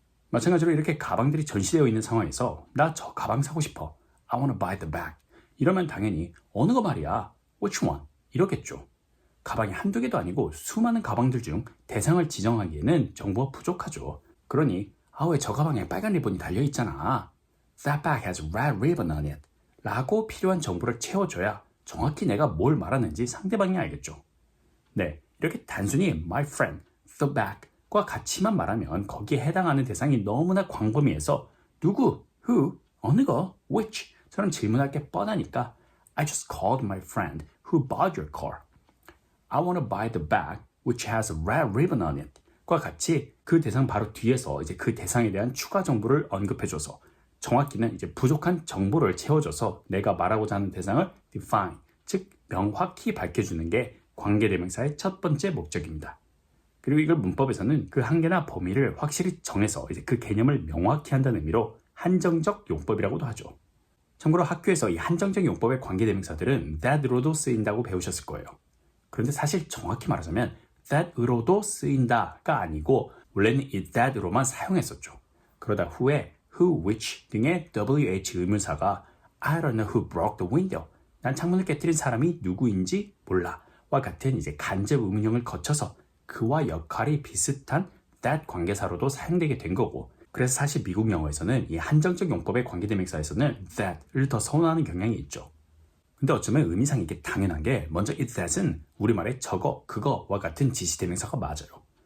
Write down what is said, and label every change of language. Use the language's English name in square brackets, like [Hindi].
[Korean] 마찬가지로 이렇게 가방들이 전시되어 있는 상황에서 나 저 가방 사고 싶어. [English] I wanna buy the bag. [Korean] 이러면 당연히 어느 거 말이야? [English] Which one? [Korean] 이러겠죠. 가방이 한두 개도 아니고 수많은 가방들 중 대상을 지정하기에는 정보가 부족하죠. 그러니 왜 저 가방에 빨간 리본이 달려있잖아. [English] That bag has red ribbon on it. [Korean] 라고 필요한 정보를 채워줘야 정확히 내가 뭘 말하는지 상대방이 알겠죠. 네, 이렇게 단순히 my friend, the bag과 같이만 말하면 거기에 해당하는 대상이 너무나 광범위해서 누구, who, 어느 거, which 처럼 질문할 게 뻔하니까 [English] I just called my friend who bought your car. I want to buy the bag which has a red ribbon on it. [Korean] 과 같이 그 대상 바로 뒤에서 이제 그 대상에 대한 추가 정보를 언급해줘서 정확히는 이제 부족한 정보를 채워줘서 내가 말하고자 하는 대상을 define, 즉 명확히 밝혀주는 게 관계대명사의 첫 번째 목적입니다. 그리고 이걸 문법에서는 그 한계나 범위를 확실히 정해서 이제 그 개념을 명확히 한다는 의미로 한정적 용법이라고도 하죠. 참고로 학교에서 이 한정적 용법의 관계대명사들은 that으로도 쓰인다고 배우셨을 거예요. 그런데 사실 정확히 말하자면 that으로도 쓰인다가 아니고 원래는 이 that으로만 사용했었죠. 그러다 후에 [English] who, which [Korean] 등의 WH 의문사가 [English] I don't know who broke the window. [Korean] 난 창문을 깨뜨린 사람이 누구인지 몰라. 와 같은 이제 간접 의문형을 거쳐서 그와 역할이 비슷한 that 관계사로도 사용되게 된 거고, 그래서 사실 미국 영어에서는 이 한정적 용법의 관계대명사에서는 that을 더 선호하는 경향이 있죠. 근데 어쩌면 의미상 이게 당연한 게 먼저 이 that은 우리말의 저거, 그거와 같은 지시대명사가 맞아요.